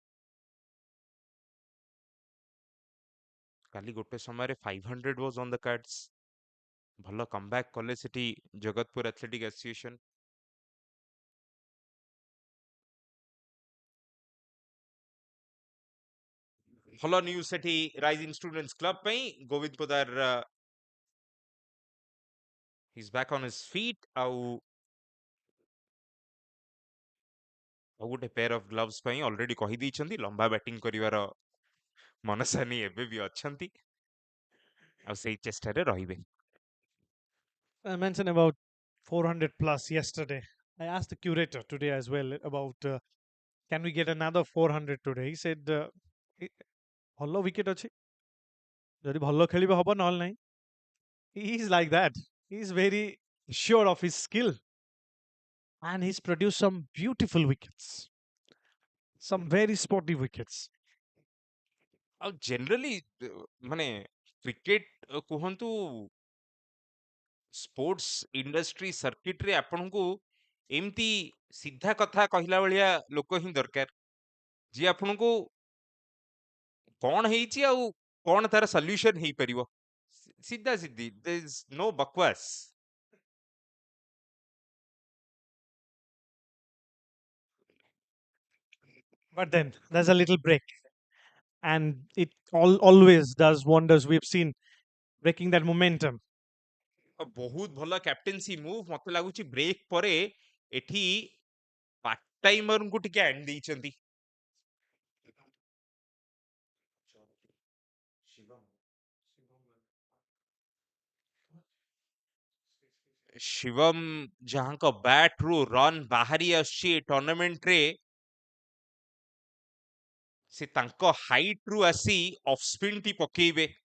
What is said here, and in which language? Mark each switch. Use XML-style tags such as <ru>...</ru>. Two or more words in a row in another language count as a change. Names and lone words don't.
<or>କାଲି ଗୋଟେ ସମୟରେ 500</or> <en>was on the cards.</en> <or>ଭଲ କମବ୍ୟାକ୍ କଲେ ସେଠି ଜଗତପୁର ଆଥଲେଟିକ୍ ଆସୋସିଏସନ। ଭଲ ନ୍ୟୁଜ୍ ସେଠି ରାଇଜିଂ ଷ୍ଟୁଡେଣ୍ଟସ୍ କ୍ଲବ ପାଇଁ। ଗୋବିନ୍ଦ ପଦାର</or> <en>he's back on his feet</en> <or>ଆଉ ଗୋଟେ</or> <en>pair of gloves</en> <or>ପାଇଁ ଅଲରେଡି କହିଦେଇଛନ୍ତି, ଲମ୍ବା ବ୍ୟାଟିଂ କରିବାର ମନସାନୀ ଏବେ ବି ଅଛନ୍ତି ଆଉ ସେଇ ଚେଷ୍ଟାରେ ରହିବେ।</or> <en>I mentioned about 400 plus yesterday. I asked the curator today as well about can we get another 400 today. He said</en> <or>ଭଲ wicket ଅଛି, ଯଦି ଭଲ ଖେଳିବ ହବ, ନହେଲେ ନାହିଁ.</or> <en>He is like that. He is very sure of his skill and he's produced some beautiful wickets, some very sporty wickets.</en> <or>ଆଉ ଜେନେରାଲି ମାନେ କ୍ରିକେଟ କୁହନ୍ତୁ,</or> <en>sports industry</en> <or>ସର୍କିଟରେ ଆପଣଙ୍କୁ ଏମିତି ସିଧା କଥା କହିଲା ଭଳିଆ ଲୋକ ହିଁ ଦରକାର, ଯିଏ ଆପଣଙ୍କୁ କଣ ହେଇଛି ଆଉ କଣ ତାର ସଲ୍ୟୁସନ ହେଇପାରିବ, ସିଧା ସିଧି,</or> <en>there is no ବକୱାସ। But then there's a little break, and it always does wonders. We've seen breaking that momentum.</en> <or>ବହୁତ ଭଲ</or> <en>captaincy move.</en> <or>ମତେ ଲାଗୁଛି ବ୍ରେକ୍ ପରେ ଏଠି ପାର୍ଟ ଟାଇମରଙ୍କୁ ଟିକେ ଆଣି ଦେଇଛନ୍ତି। ଶିବମ ଯାହାଙ୍କ ବ୍ୟାଟ ରୁ ରନ୍ ବାହାରି ଆସୁଛି ଏ ଟୁର୍ଣ୍ଣାମେଣ୍ଟରେ, ସେ ତାଙ୍କ ହାଇଟ ରୁ ଆସି</or> <en>off spin</en> <or>ଟି ପକେଇବେ।</or>